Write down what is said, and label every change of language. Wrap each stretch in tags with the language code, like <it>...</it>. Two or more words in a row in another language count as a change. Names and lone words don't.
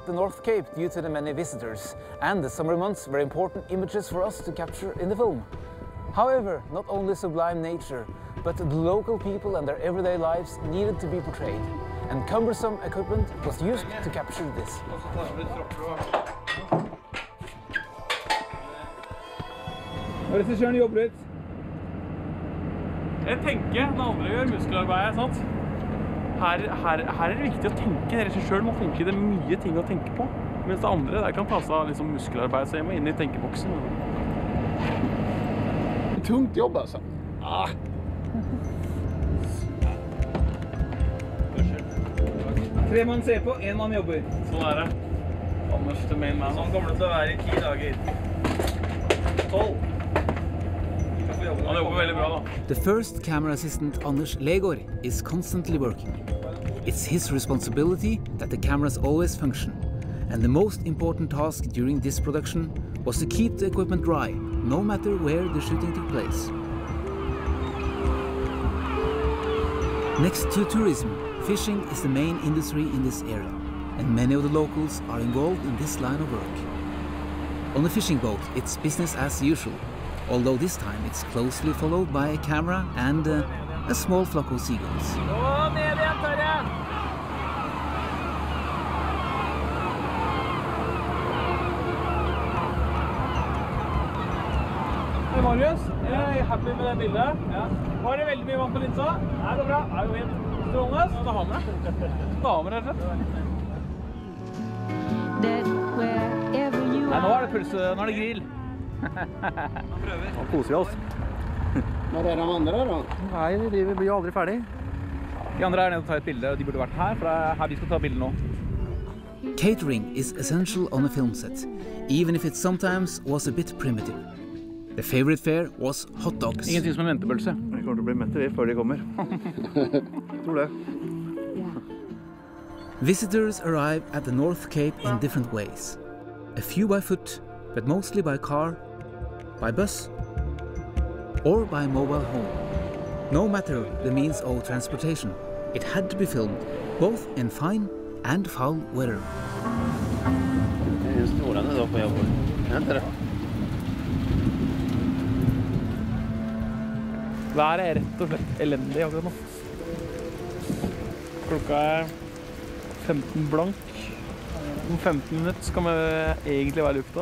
<en>the North Cape due to the many visitors, and the summer months were important images for us to capture in the film. However, not only sublime nature, but the local people and their everyday lives needed to be portrayed, and cumbersome equipment was used to capture this.</en> <no>Regissøren jobber ut. Jeg tenker, den andre gjør muskelarbeidet, sant? Her er det viktig å tenke. Regissøren må tenke, det er mye ting å tenke på. Mens det andre, der kan ta seg av liksom muskelarbeid, så jeg må inn i tenkeboksen. Tungt jobb, altså. Ah. 3 mann ser på, 1 mann jobber. Sånn er det. Anders til</no> <en>main man.</en> <no>Sånn kommer det til å være i 10 dager. 12. Han jobber veldig bra da.</no> <en>The first camera assistant, Anders Legård, is constantly working. It's his responsibility that the cameras always function. And the most important task during this production was to keep the equipment dry, no matter where the shooting took place. Next to tourism, fishing is the main industry in this area, and many of the locals are involved in this line of work. On a fishing boat, it's business as usual, although this time it's closely followed by a camera and a small flock of seagulls.</en> <no>Hei Marius, jeg er happy med det bildet. Var det veldig mye vann på linsa? Nei, det er bra. Det er jo fint. Strålende. Ta med det. Ta med det, rett og slett. Nei, nå er det puls, nå er det grill. Nå koser vi oss. Hva er det de andre da? Nei, vi blir jo aldri ferdig. De andre er nede og tar et bilde, og de burde vært her, for det er her vi skal ta bildet nå.</no> <en>Catering is essential on a film set, even if it sometimes was a bit primitive. The favorite fare was hot dogs.</en> <no>Ingenting som en ventebølse. Vi kommer til å bli mette vi før de kommer. Tror det.</no> <en>Visitors arrive at the North Cape in different ways. A few by foot, but mostly by car, by bus, or by mobile home. No matter the means of transportation, it had to be filmed, both in fine and foul weather.</en> <no>Det er strålende da på jobb. Ja, det er det. Været er rett og slett elendig akkurat nå. Klokka er 15 blank. Om 15 minutter skal vi egentlig være i lufta.</no>